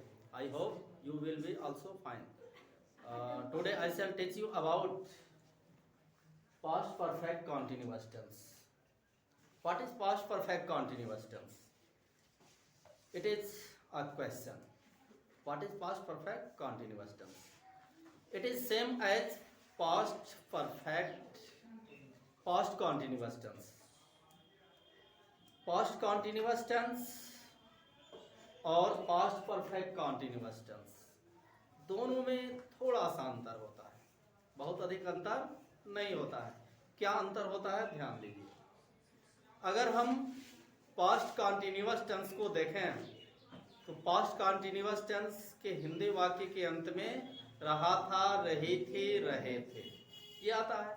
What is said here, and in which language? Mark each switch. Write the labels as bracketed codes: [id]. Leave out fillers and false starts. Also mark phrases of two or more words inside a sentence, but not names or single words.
[en] I hope you will be also fine. Today I shall teach you about past perfect continuous tense. What is past perfect continuous tense? It is a question. What is past perfect continuous tense? It is same as past perfect past continuous tense. Past continuous tense [hi] और [en] past perfect continuous tense [hi] दोनों में थोड़ा सा अंतर होता है, बहुत अधिक अंतर नहीं होता है। क्या अंतर होता है ध्यान दीजिए। अगर हम [en] past continuous tense [hi] को देखें तो [en] past continuous tense [hi] के हिंदी वाक्य के अंत में रहा था, रही थी, रहे थे ये आता है।